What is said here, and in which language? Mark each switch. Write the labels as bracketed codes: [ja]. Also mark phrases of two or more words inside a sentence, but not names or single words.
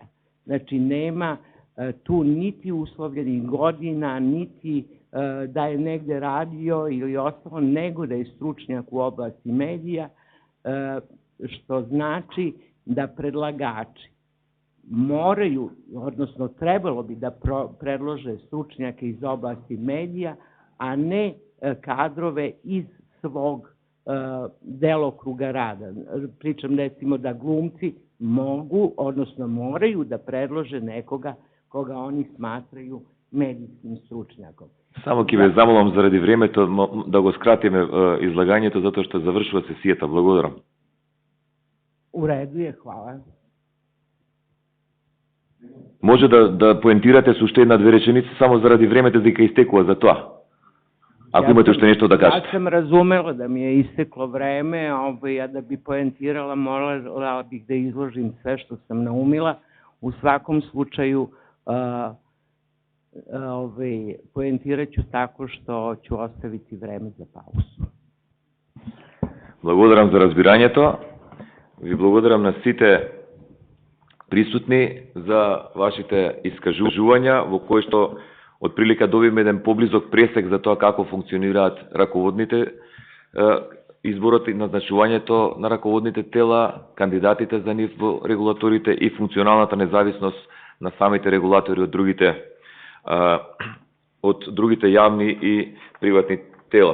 [sr] Znači, nema tu niti uslovljenih godina, niti da je negde radio ili ostalo, nego da je stručnjak u oblasti medija, što znači da predlagači moraju, odnosno trebalo bi da predlože stručnjake iz oblasti medija, a ne kadrove iz svog delokruga rada. Pričam, recimo, da glumci mogu, odnosno moraju da predlože nekoga koga oni smatraju medijskim stručnjakom. [mk] Само ќе ве замолам заради времето да го скратиме излагањето, затоа што завршува сесијата. Благодарам. [sr] U redu je, hvala. [mk] Може да поентирате со уште една-две реченици, само заради времето дека истекува за тоа. Ако имате уште нешто да кажете. [sr] Ja sam razumela da mi je isteklo vreme, a da bi poentirala, morala bih da izložim sve što sam naumila. U svakom slučaju, poentirat ću tako što ću ostaviti vreme za pauzu. [mk] Благодарам за разбирањето. Ви благодарам на сите присутни за вашите искажувања, во кои што отприлика добивме еден поблизок пресек за тоа како функционираат раководните изборот и назначувањето на раководните тела, кандидатите за нив во регулаторите и функционалната независност на самите регулатори од другите јавни и приватни тела.